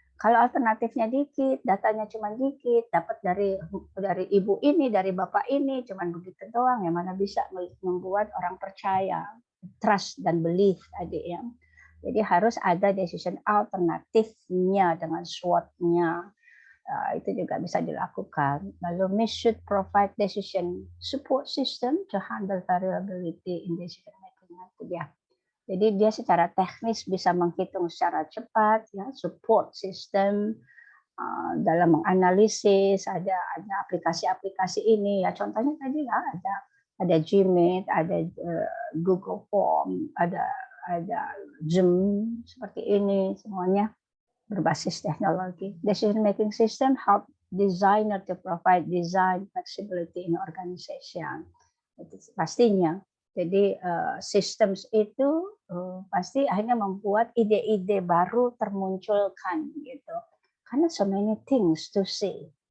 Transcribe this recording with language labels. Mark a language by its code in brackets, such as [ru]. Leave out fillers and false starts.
[id] Kalau alternatifnya dikit, datanya cuma dikit, dapat dari ibu ini, dari bapak ini, cuma begitu doang, ya mana bisa membuat orang percaya, trust dan belief tadi ya. Jadi harus ada decision alternatifnya dengan SWOT-nya. Itu juga bisa dilakukan. Lalu [en] MIS should provide decision support system to handle variability in decision making. [id] Jadi dia secara teknis bisa menghitung secara cepat, ya, support system dalam menganalisis. Ada aplikasi-aplikasi ini, ya contohnya tadi lah ada Gmeet, ada Google Form, ada Zoom seperti ini, semuanya berbasis teknologi. [en] Decision making system help designer to provide design flexibility in organization. [id] Itu pastinya. Jadi systems itu pasti akhirnya membuat ide-ide baru termunculkan gitu. Karena [en] so many things to see.